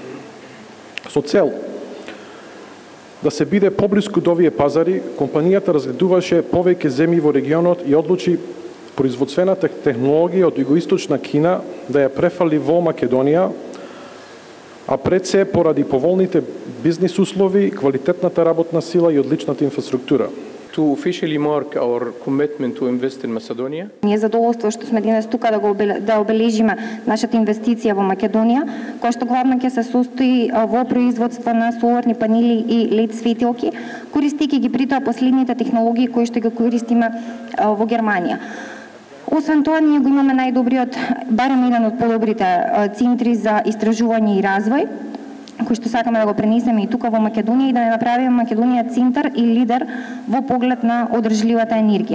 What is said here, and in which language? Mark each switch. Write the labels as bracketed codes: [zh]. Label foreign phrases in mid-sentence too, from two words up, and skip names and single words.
[mk] Со цел да се биде поблиску до овие пазари, компанијата разгледуваше повеќе земји во регионот и одлучи производствената технологија од југоисточна Кина да ја префали во Македонија, а пред се поради поволните бизнис услови, квалитетната работна сила и одличната инфраструктура. [en] To officially mark our commitment to invest in Macedonia. [mk] Ние задоволство што сме денес тука да обележиме нашата инвестиција во Македонија, која што главно ќе се состои во производство на соларни панели и LED светилки, користејќи ги при тоа последните технологии кои што ги користиме во Германија. Освен тоа, ние го имаме најдобриот, барем еден од подобрите центри за истражување и развој, кои што сакаме да го пренесеме и тука во Македонија и да не направиме Македонија центар и лидер во поглед на одржливата енергија.